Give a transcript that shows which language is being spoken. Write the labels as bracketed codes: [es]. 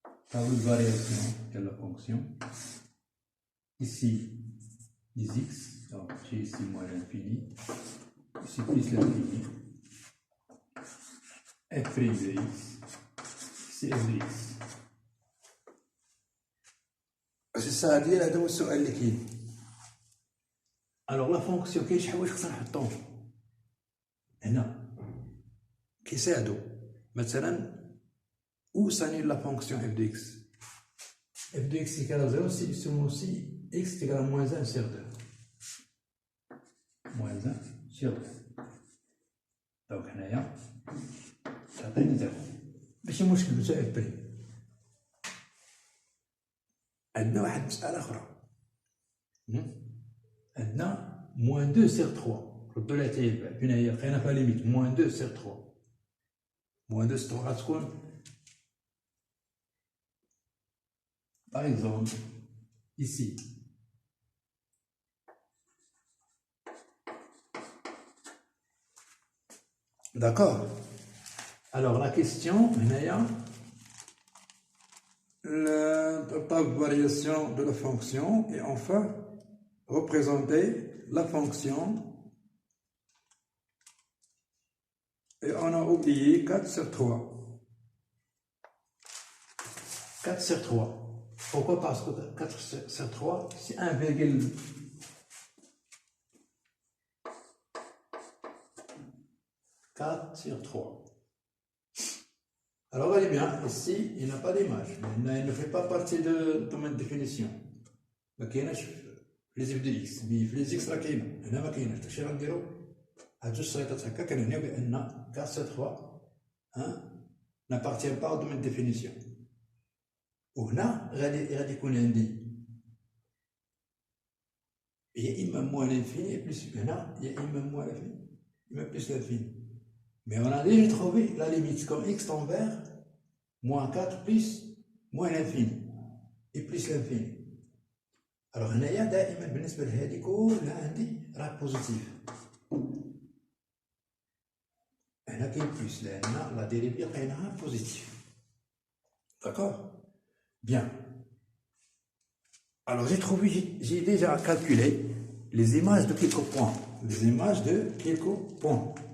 [fr] Tableau de variation de la fonction. Ici, les x. Donc, j'ai ici moins l'infini. Ici, plus l'infini. F' de x. Ici, f de x. C'est ça, il y a deux [ar] سؤال اللي كاين. [fr] Alors la fonction [ar] كاين شي حوايج خصنا نحطوهم هنا كيساعدوا. مثلا [fr] où s'annule la fonction f de x. f de x égale à 0 si seulement si x égale à moins 1 sur 2. Moins 1 sur 2. Donc [ar] هنايا تعطيني 0. ماشي مشكل بتا f بريم. عندنا واحد مسألة أخرى. عندنا [fr] moins 2 sur 3. [ar] ردوا لها حتى هي فين هي لقينا فيها ليميت [fr] moins 2 sur 3. moins 2 sur 3 [ar] غتكون [fr] par exemple ici. D'accord. Alors la question, la variation de la fonction et enfin représenter la fonction et on a oublié 4 sur 3. 4 sur 3. Pourquoi? Parce que 4 sur 3 c'est 1,4 sur 3. Alors allez bien, ici il n'a pas d'image, il ne fait pas partie de domaine de définition. [ar] ما كايناش [fr] les f de x، mais [ar] في [fr] les x [ar] راه كاينه، هنا ما كايناش، داكشي غنديرو هاد جوج شريطات هكا كنعنيو بان [fr] 4 sur 3 n'appartient pas au domaine de définition. [ar] وهنا غادي يكون عندي يا اما موان لانفيني بلس هنا يا اما موان لانفيني يا اما بلس لانفيني. [fr] Mais on a déjà trouvé la limite comme x tend vers moins 4 plus moins l'infini et plus l'infini. Alors [ar] هنايا دائما بالنسبة لهذه كلها عندي راه بوزيتيف. هنا كاين بلس لأن لا ديريفي لقيناها بوزيتيف. [fr] D'accord? Bien. Alors j'ai déjà calculé les images de quelques points. Les images de quelques points.